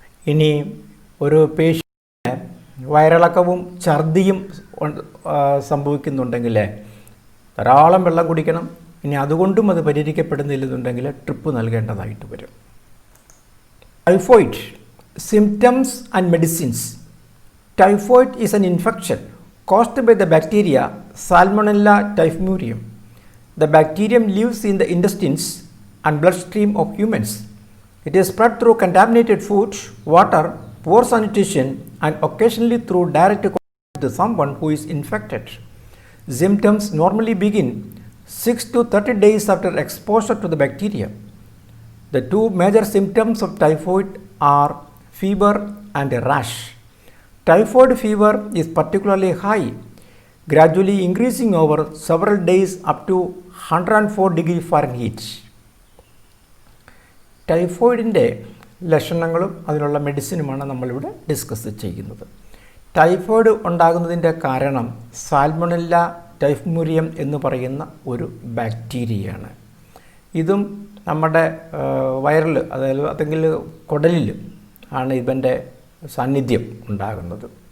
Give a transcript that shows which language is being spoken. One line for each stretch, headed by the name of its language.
Malayalam: ഇനി ഒരു പേഷ്യൻ്റിന് വയറിളക്കവും ഛർദിയും സംഭവിക്കുന്നുണ്ടെങ്കിൽ ധാരാളം വെള്ളം കുടിക്കണം. ഇനി അതുകൊണ്ടും അത് പരിഹരിക്കപ്പെടുന്നില്ലെന്നുണ്ടെങ്കിൽ ട്രിപ്പ് നൽകേണ്ടതായിട്ട് വരും.
English: Typhoid symptoms and medicines. Typhoid is an infection caused by the bacteria Salmonella typhimurium. The bacterium lives in the intestines and bloodstream of humans. It is spread through contaminated food, water, poor sanitation, and occasionally through direct contact with someone who is infected. Symptoms normally begin 6 to 30 days after exposure to the bacteria. The two major symptoms of typhoid are fever and a rash. Typhoid fever is particularly high, gradually increasing over several days up to 104 degrees Fahrenheit.
Malayalam: ടൈഫോയിഡിൻ്റെ ലക്ഷണങ്ങളും അതിനുള്ള മെഡിസിനുമാണ് നമ്മളിവിടെ discuss ചെയ്യുന്നത്. Typhoid ഉണ്ടാകുന്നതിൻ്റെ കാരണം salmonella ടൈഫ്മൂരിയം എന്ന് പറയുന്ന ഒരു ബാക്ടീരിയയാണ്. ഇതും നമ്മുടെ വയറിൽ അല്ലെങ്കിൽ കുടലിൽ ആണ് ഇവൻ്റെ സാന്നിധ്യം ഉണ്ടാകുന്നത്.